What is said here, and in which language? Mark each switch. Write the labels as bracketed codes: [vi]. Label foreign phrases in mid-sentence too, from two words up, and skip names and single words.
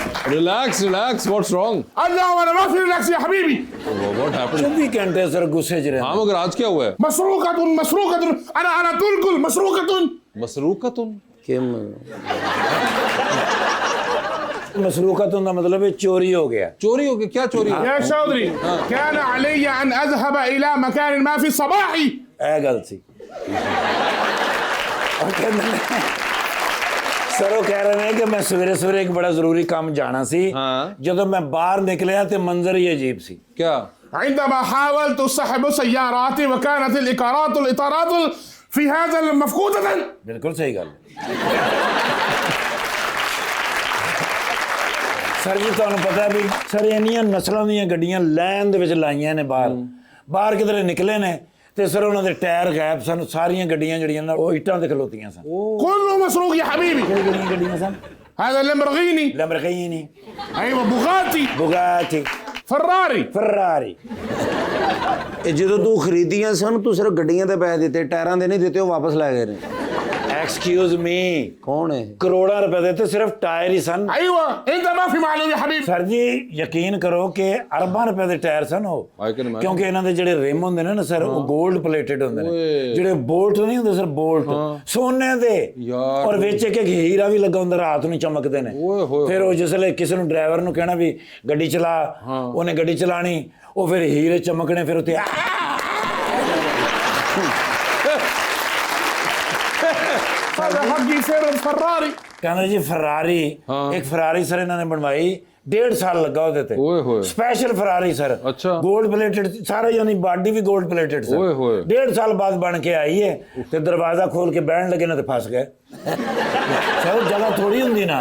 [en] Relax, what's wrong? [ar] الله انا ما في ريلاكس يا حبيبي. [en] What happened? [pa] 24 ਘੰਟੇ ਸਰ ਗੁੱਸੇ ਚ [hi] हाँ रहते मगर आज क्या हुआ है? [ar] مسروقة انا تركل مسروقة. मसरूकतुन [hi] मसरूकतुन का मतलब है चोरी हो गया। चोरी हो गई? क्या चोरी हो [ar] يا चौधरी كان علي ان اذهب الى مكان ما في صباحي. [pa] ਇਹ ਗੱਲ ਸੀ। ਉਹ ਕਹਿੰਦੇ ਨੇ ਸਰ ਉਹ ਕਹਿ ਰਹੇ ਨੇ ਕਿ ਮੈਂ ਸਵੇਰੇ ਸਵੇਰੇ ਇੱਕ ਬੜਾ ਜ਼ਰੂਰੀ ਕੰਮ ਜਾਣਾ ਸੀ। ਹਾਂ। ਜਦੋਂ ਮੈਂ ਬਾਹਰ ਨਿਕਲਿਆ ਤੇ ਮੰਜ਼ਰ ਹੀ ਅਜੀਬ ਸੀ। [hi] क्या? [ar] عندما حاولت سحب سياراتي وكانت الاطارات في هذا مفقودة. [pa] ਬਿਲਕੁਲ ਸਹੀ ਗੱਲ। ਸਰ ਜੀ ਤੁਹਾਨੂੰ ਪਤਾ ਵੀ ਸਰ ਇੰਨੀਆਂ ਨਸਲਾਂ ਦੀਆਂ ਗੱਡੀਆਂ ਲਾਈਨ ਦੇ ਵਿੱਚ ਲਾਈਆਂ ਨੇ ਬਾਹਰ ਕਿਧਰੇ ਨਿਕਲੇ ਨੇ ਤੇ ਸਰ ਉਹਨਾਂ ਦੇ ਟਾਇਰ ਗਾਇਬ ਸਨ। ਸਾਰੀਆਂ ਗੱਡੀਆਂ ਜਿਹੜੀਆਂ ਨੇ ਉਹ ਇੱਟਾਂ ਤੇ ਖਲੋਤੀਆਂ ਸਨ। [ar] كله مسروق يا حبيبي. [pa] ਕਿਹੜੀਆਂ ਗੱਡੀਆਂ ਸਨ? [ar] هذا لامبورغيني. [pa] ਲੈਂਬਰਗਿਨੀ, [ar] ايوه بوغاتي، [pa] ਬੁਗਾਟੀ, [ar] فراري. [pa] ਫਰਾਰੀ। ਇਹ ਜਦੋਂ ਤੂੰ ਖਰੀਦੀਆਂ ਸਨ ਤੂੰ ਸਿਰਫ ਗੱਡੀਆਂ ਦੇ ਪੈਸੇ ਦਿੱਤੇ, ਟਾਇਰਾਂ ਦੇ ਨਹੀਂ ਦਿੱਤੇ, ਉਹ ਵਾਪਸ ਲੈ ਗਏ ਨੇ। [en] excuse me, [pa] ਕੌਣ ਹੈ? ਕਰੋੜਾਂ ਰੁਪਏ ਦੇ ਤੇ ਸਿਰਫ ਟਾਇਰ ਹੀ ਸਨ। [ar] ايوه انت ما في معلوم يا حبيبي. [pa] ਸਰ ਜੀ ਯਕੀਨ ਕਰੋ ਕਿ ਅਰਬਾਂ ਰੁਪਏ ਦੇ ਟਾਇਰ ਸਨ ਉਹ। [en] I can imagine. [pa] ਕਿਉਂਕਿ ਇਹਨਾਂ ਦੇ ਜਿਹੜੇ ਰਿਮ ਹੁੰਦੇ ਨੇ ਨਾ ਸਰ ਉਹ [en] gold plated [pa] ਹੁੰਦੇ ਨੇ। ਜਿਹੜੇ ਬੋਲਟ ਨਹੀਂ ਹੁੰਦੇ ਸਰ ਬੋਲਟ ਸੋਨੇ ਦੇ ਯਾਰ। ਔਰ ਵਿੱਚ ਇੱਕ ਹੀਰਾ ਵੀ ਲੱਗਾ ਹੁੰਦਾ, ਰਾਤ ਨੂੰ ਚਮਕਦੇ ਨੇ। ਓਏ ਹੋਏ। ਫਿਰ ਉਹ ਜਿਸਲੇ ਕਿਸੇ ਨੂੰ ਡਰਾਈਵਰ ਨੂੰ ਕਹਿਣਾ ਵੀ ਗੱਡੀ ਚਲਾ, ਉਹਨੇ ਗੱਡੀ ਚਲਾਣੀ, ਉਹ ਫਿਰ ਹੀਰੇ ਚਮਕਣੇ, ਫਿਰ ਉੱਤੇ [ar] هذا حقي سير الفراري. [pa] ਕਹਿੰਦੇ ਜੀ ਫਰਾਰੀ, ਇੱਕ ਫਰਾਰੀ ਸਰ ਇਹਨਾਂ ਨੇ ਬਣਵਾਈ, 1.5 ਸਾਲ ਲੱਗਾ ਉਹਦੇ ਤੇ। ਓਏ ਹੋਏ। ਸਪੈਸ਼ਲ ਫਰਾਰੀ ਸਰ, ਅੱਛਾ। [en] gold plated [pa] ਸਾਰਾ, ਯਾਨੀ ਬਾਡੀ ਵੀ [en] gold plated [pa] ਸਰ। ਓਏ ਹੋਏ। 1.5 ਸਾਲ ਬਾਅਦ ਬਣ ਕੇ ਆਈ ਹੈ ਤੇ ਦਰਵਾਜ਼ਾ ਖੋਲ ਕੇ ਬਹਿਣ ਲੱਗੇ ਨਾ ਤੇ ਫਸ ਗਏ। ਸਰ ਜਗ੍ਹਾ ਥੋੜੀ ਹੁੰਦੀ ਨਾ।